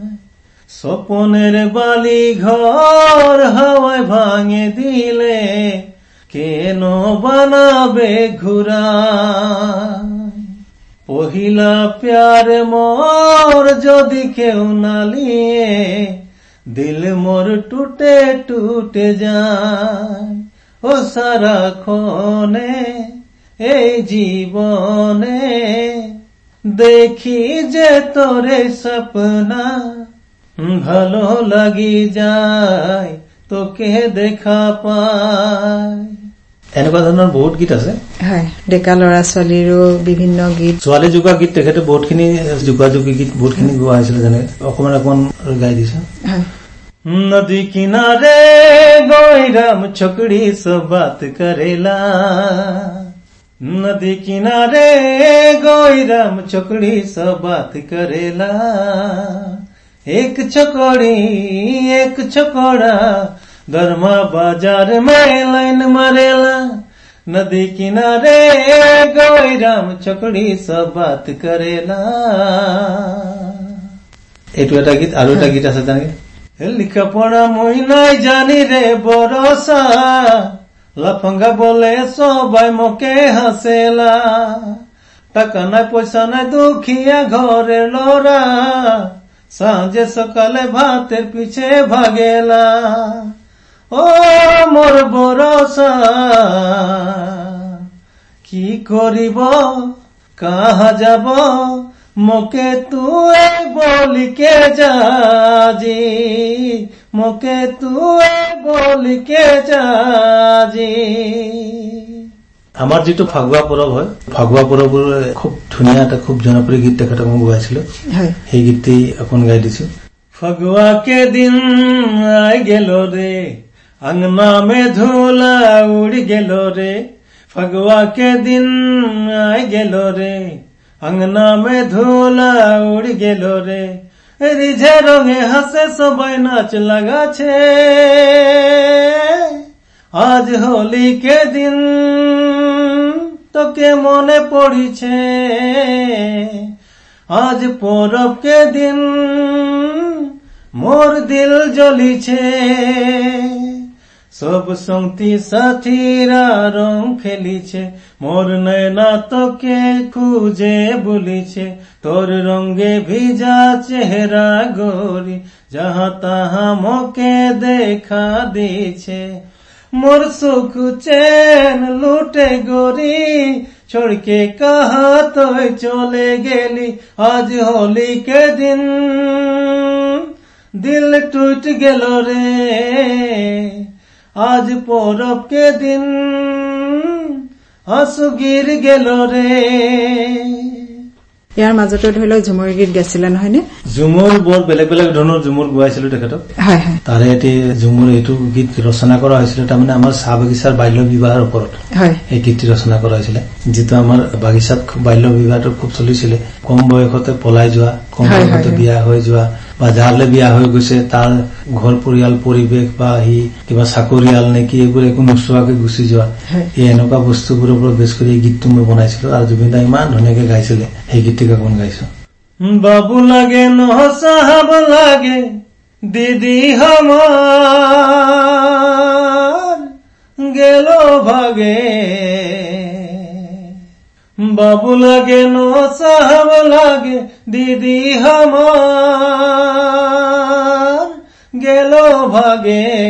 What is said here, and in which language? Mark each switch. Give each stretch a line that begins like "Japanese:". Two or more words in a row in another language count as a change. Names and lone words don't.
Sadri: স্বপনের বালি ঘর হাওয়ায় ভাঙে দিলে, কেন বানাবে ঘুরা, পহিলা প্যার মোর যদি কেউ না লিয়ে, দিল মোর টুটে টুটে যায়। ও সারাক্ষণে এই জীবনে দেখি যে তোরে সপনা, ভালো লাগি যায় তোকে দেখা পায়।
Assamese: এনেকুৱা ধৰণৰ বহুত গীত আছে। ডেকা ল'ৰা ছোৱালীৰো বিভিন্ন গীত, ছোৱালী জোকা গীত তেখেতে বহুতখিনি, জোকা জোকি গীত বহুতখিনি গোৱা হৈছিল। যেনে অকমান অকমান গাই দিছে।
Sadri: नदी किनारे गोईराम छोकड़ी से बात करेला, नदी किनारे गोईराम छोकड़ी से बात करेला, एक छोकड़ी एक छोकरा धर्मा बाजार में लाइन मारेला, नदी किनारे गोईराम छोकड़ी से बात करेला।
Assamese: এইটো এটা গীত। আৰু এটা গীত আছে তেনেকে,
Sadri: লিখা পড়া মই নাই জানি রে বরসা, লাফাঙ্গা বলে সবাই মোকে হাসেলা, টাকা নাই পয়সা নাই দুখিয়া ঘরের লড়া, সাঁজে সকালে ভাতের পিছে ভাগেলা। ও মোর বরসা কি করিব কাহা যাব, মোকে তুই বলিকে যাজি, মোকে তুই বলিকে যাজি।
Assamese: আমাৰ যিটো ফাগুৱা পৰৱ হয়, ফাগুৱা পৰৱৰ খুব ধুনীয়া এটা খুব জনপ্ৰিয় গীত তেখেতক মই গাইছিলো। সেই গীতটি অকণ গাই দিছো।
Sadri: ফাগুৱা কে দিন আই গেল রে, আংনা মে ধুলা উড়ি গেল রে, ফাগুৱা কে দিন আই গেল রে, अंगना में धूला उड़ गेलो रे, रिझे रंगे हसे सबाई नाच लगा छे, आज होली के दिन तो के मने पड़ी छे, आज परब के दिन मोर दिल जली छे, সব সঙ্গী সাথীরা রং খেলিছে, মোর নয়না তোকে খুঁজে বলিছে, তোর রঙে ভিজা চেহারা গোরি, যাহা তাহা মোকে দেখা দিছে। মোর সুখ চেন লুটে গোরি, ছড়কে কাহা তুই চলে গেলি, আজ হোলি কে দিন দিল টুট গেল রে, আজ পরব কে দিন আঁসু গির গেল রে।
Assamese: ইয়াৰ মাজতে ধৰি লওক ঝুমুৰ গীত গাইছিলে নহয়নে? ঝুমুৰ বৰ বেলেগ বেলেগ ধৰণৰ ঝুমুৰ গোৱাইছিলো তেখেতক। তাৰে এটি ঝুমুৰ এইটো গীত ৰচনা কৰা হৈছিল তাৰমানে আমাৰ চাহ বাগিচাৰ বাল্য বিবাহৰ ওপৰত এই গীতটি ৰচনা কৰা হৈছিলে, যিটো আমাৰ বাগিচাত বাল্য বিবাহটো খুব চলিছিলে। কম বয়সতে পলাই যোৱা, কম বয়সতে বিয়া হৈ যোৱা বা যাৰলে বিয়া হৈ গৈছে তাৰ ঘৰ পৰিয়াল পৰিৱেশ বা সি কিবা চাকৰিয়াল নেকি এইবোৰ একো নোচোৱাকে গুচি যোৱা, এই এনেকুৱা বস্তুবোৰৰ ওপৰত বেছ কৰি এই গীতটো মই বনাইছিলো আৰু জুবিন দাই ইমান ধুনীয়াকে গাইছিলে। সেই গীতটিকে অকণ গাইছো।
Sadri: বাবু লাগে নহ সাহাব লাগে দিদি হামার গেল ভাগে, বাবু লাগে নহ সাহাব লাগে দিদি হামার গেল ভাগে,